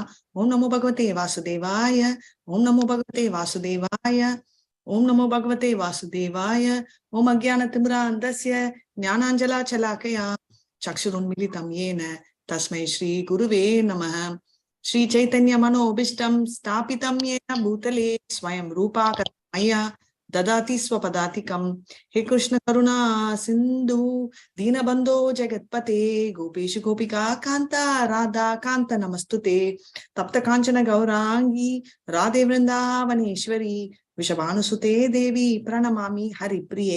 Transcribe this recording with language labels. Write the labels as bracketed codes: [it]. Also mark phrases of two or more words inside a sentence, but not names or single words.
[sa] ॐ नमो भगवते वासुदेवाय ॐ नमो भगवते वासुदेवाय ॐ नमो भगवते वासुदेवाय ॐ अज्ञान तिमिरान्धस्य ज्ञानाञ्जन शलाकया चक्षुरुन्मीलितं येन तस्मै श्री गुरवे नमः. श्री चैतन्य मनोऽभीष्टं स्थापितं येन भूतले स्वयं रूपः कदा मह्यं ददाति स्वपदातिकं. हे कृष्ण करुणा सिंधु दीनबंधो जगत्पते गोपेशु गोपिका कांता राधा कांत नमस्तुते. तप्त कांचन गौरांगी राधे वृंदावनेश्वरी विषभानुसुते देवी प्रणमामि हरिप्रिये.